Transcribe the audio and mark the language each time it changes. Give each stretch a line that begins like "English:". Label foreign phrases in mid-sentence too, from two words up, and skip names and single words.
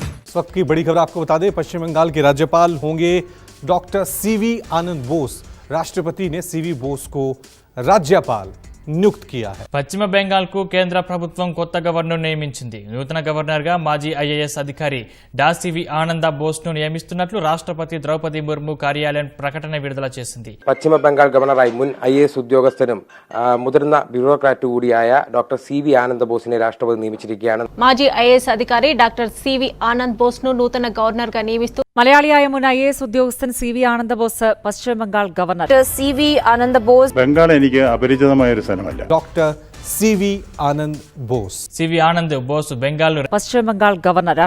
Hindi: इस वक्त की बड़ी खबर आपको बता दें, पश्चिम बंगाल के राज्यपाल होंगे डॉक्टर सीवी आनंद बोस। राष्ट्रपति ने सीवी बोस को राज्यपाल నియుక్తి किया है।
Telugu: పశ్చిమ బెంగాల్కు కేంద్ర ప్రభుత్వం కొత్త గవర్నర్ నియమించింది. నూతన గవర్నర్గా మాజీ ఐఏఎస్ అధికారి సివి ఆనంద బోస్ను నియమిస్తున్నట్లు రాష్ట్రపతి ద్రౌపది ముర్ము కార్యాలయం ప్రకటన విడుదల చేసింది.
Malayalam: പശ്ചിമ ബംഗാൾ ഗവർണറായി മുൻ IAS ഉദ്യോഗസ്ഥനും മുതിർന്ന ബ്യൂറോക്രാറ്റ് കൂടിയായ ഡോക്ടർ സിവി ആനന്ദ ബോസിനെ രാഷ്ട്രപതി നിയമിച്ചിരിക്കുകയാണ്.
Telugu: మాజీ ఐఏఎస్ అధికారి డాక్టర్ సివి ఆనంద్ బోస్ను నూతన గవర్నర్గా నియమిస్తూ
Malayalam: മലയാളിയായ മുൻ IAS ഉദ്യോഗസ്ഥൻ സിവി ആനന്ദ ബോസ് പശ്ചിമ ബംഗാൾ ഗവർണർ. സിവി ആനന്ദ ബോസ് ബംഗാൾ എനിക്ക് അപരിചിതമായ ഒരു സ്ഥലമല്ല.
Hindi: डॉक्टर सीवी आनंद बोस
Telugu: సివి ఆనంద్ బోస్ బెంగాల్ పశ్చిమ బెంగాల్ గవర్నర్.